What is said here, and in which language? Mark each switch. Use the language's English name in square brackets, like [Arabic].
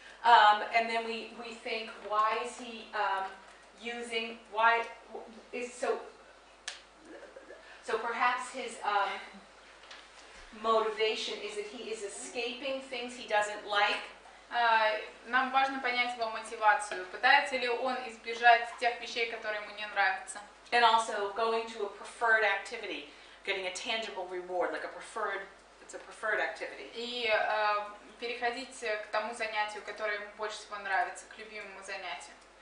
[English] And then we think, why is he using, why is so perhaps his motivation is that he is escaping things he doesn't like. [Russian] Нам важно понять его мотивацию. Пытается ли он избежать тех вещей, которые ему не нравятся? [English] And also going to a preferred activity, getting a tangible reward, like it's a preferred activity. [Russian] И переходить к тому занятию, которое ему больше всего нравится, к любимому занятию.